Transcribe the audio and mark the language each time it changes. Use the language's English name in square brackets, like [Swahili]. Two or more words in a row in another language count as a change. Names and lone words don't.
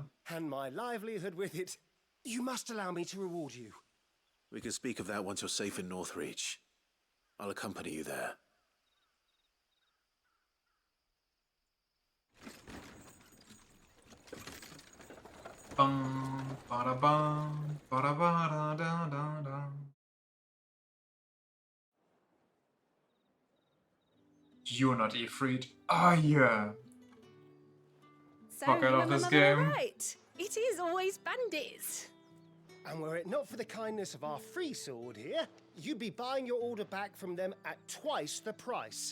[English] and my livelihood with it. You must allow me to reward you. We can speak of that once you're safe in Northreach. I'll accompany you there. Bum, bada bum, bada bada da da da. You're not Ifrit. Ah, yeah. So, Fuck, I love my this mother game. right? It is always bandits. And were it not for the kindness of our free sword here, you'd be buying your order back from them at twice the price.